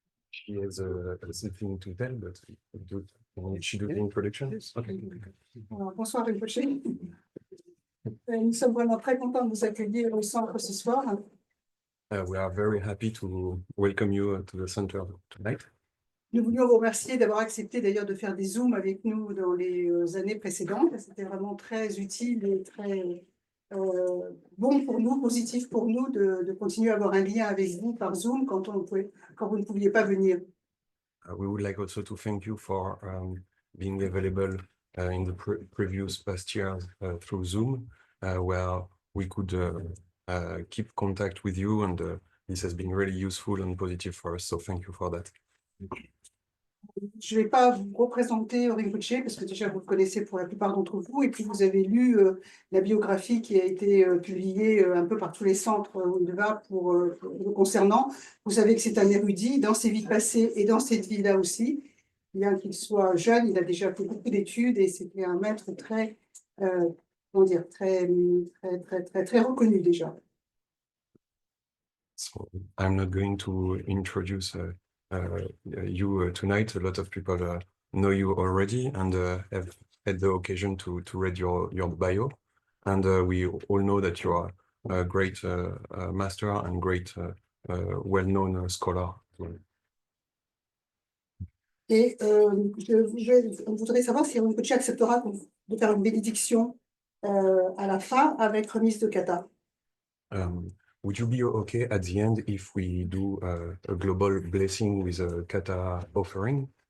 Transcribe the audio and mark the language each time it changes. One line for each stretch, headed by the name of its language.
English: She has something to tell, but she do the introduction? Okay.
French: Bonsoir Rinpoche. Nous sommes vraiment très contents de vous accueillir au centre ce soir.
English: We are very happy to welcome you to the center tonight.
French: Nous voulions vous remercier d'avoir accepté d'ailleurs de faire des Zooms avec nous dans les années précédentes. C'était vraiment très utile et très bon pour nous, positif pour nous de continuer à avoir un lien avec vous par Zoom quand vous ne pouviez pas venir.
English: We would like also to thank you for being available in the previous past years through Zoom, where we could keep contact with you, and this has been really useful and positive for us, so thank you for that.
French: Je ne vais pas vous représenter Rinpoche parce que déjà vous le connaissez pour la plupart d'entre vous et puis vous avez lu la biographie qui a été publiée un peu par tous les centres où il va le concernant. Vous savez que c'est un érudit dans ses vies passées et dans cette vie-là aussi. Bien qu'il soit jeune, il a déjà fait beaucoup d'études et c'était un maître très, comment dire, très reconnu déjà.
English: So I'm not going to introduce you tonight. A lot of people know you already and have had the occasion to read your bio. And we all know that you are a great master and great well-known scholar.
French: Et on voudrait savoir si Rinpoche acceptera de faire une bénédiction à la fin avec remise de kata.
English: Would you be okay at the end if we do a global blessing with a kata offering?